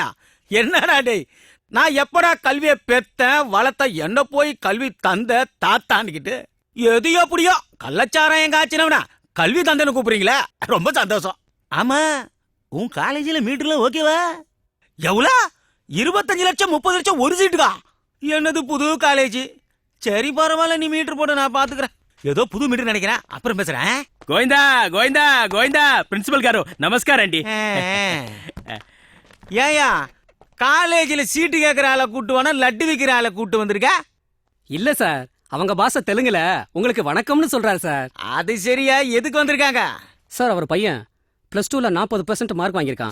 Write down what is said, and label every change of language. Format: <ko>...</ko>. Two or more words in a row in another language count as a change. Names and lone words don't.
<ta>என்னடா டேய், நான் எப்படா கல்வியை பெத்த வளர்த்த என்ன போய் கல்வி தந்த தாத்தான்னுக்கிட்டு எது எப்படியோ கள்ளச்சாராயம் காய்ச்சினவனா கல்வி தந்தைன்னு கூப்பிடுறீங்களே, ரொம்ப சந்தோஷம். ஆமா, உன் காலேஜில் மீட்டர்லாம் ஓகேவா? எவ்வளோ? 25 லட்சம் 30 லட்சம் ஒரு சீட்டுக்கா? என்னது புது காலேஜ்? சரி பரவாயில்ல, நீ மீட்டர் போட்டு நான் பாத்துக்கிறேன். ஏதோ புது மீட்டர் நினைக்கிறேன், அப்புறம் பேசுறேன்.</ta> <te>గోవిందా గోవిందా గోవిందా ప్రిన్సిపల్ గారు నమస్కారం అండి.</te> <ta>ஏயா காலேஜில் சீட்டு கேட்கிற ஆளை கூட்டு வேணா லட்டு விற்கிற ஆளை கூட்டு வந்திருக்க? இல்ல சார், அவங்க பாஷை தெலுங்குல உங்களுக்கு வணக்கம்னு சொல்றாரு சார். அது சரியா, எதுக்கு வந்திருக்காங்க? சார், அவர் பையன் +2ல 40% மார்க் வாங்கியிருக்கான்.</ta>